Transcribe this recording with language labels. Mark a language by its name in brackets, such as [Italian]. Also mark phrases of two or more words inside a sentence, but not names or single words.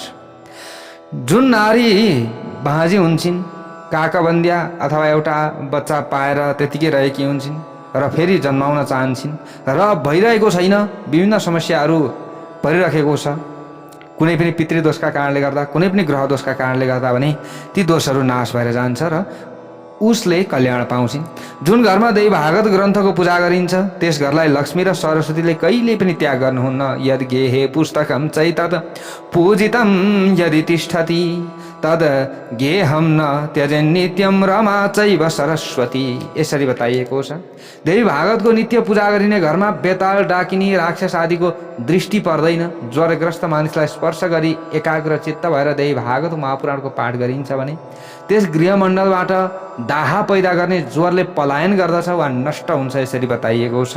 [Nepali] जुन नारी बाँझी हुन्छन्, काकाबन्दिया अथवा एउटा बच्चा पाएर त्यतिकै रहेकी हुन्छन् र फेरि जन्माउन चाहन्छन् र भइरहेको छैन, विभिन्न समस्याहरू परिरहेको छ, कुनै पनि पितृदोषका कारणले गर्दा, कुनै पनि ग्रह दोषका कारणले गर्दा भने ती दोषहरू नाश भएर जान्छ र उसले कल्याण पाउँछिन्। जुन घरमा देवी भागवत ग्रन्थको पूजा गरिन्छ त्यस घरलाई लक्ष्मी र सरस्वतीले कहिले पनि त्याग गर्नुहुन्न। [Sanskrit] यद गेहे पुस्तकम चैतद पूजितम यदि तिष्ठति तद गेहम न त्यजन नित्यम रमा चैव सरस्वती, [Nepali] यसरी बताइएको छ। देवी भागवतको नित्य पूजा गरिने घरमा बेताल डाकिनी राक्षस आदिको दृष्टि पर्दैन। ज्वरग्रस्त मानिसलाई स्पर्श गरी एकाग्र चित्त भएर देवी भागवत महापुराणको पाठ गरिन्छ भने त्यस गृहमण्डलबाट दाहा पैदा गर्ने ज्वरले पलायन गर्दछ वा नष्ट हुन्छ, यसरी बताइएको छ।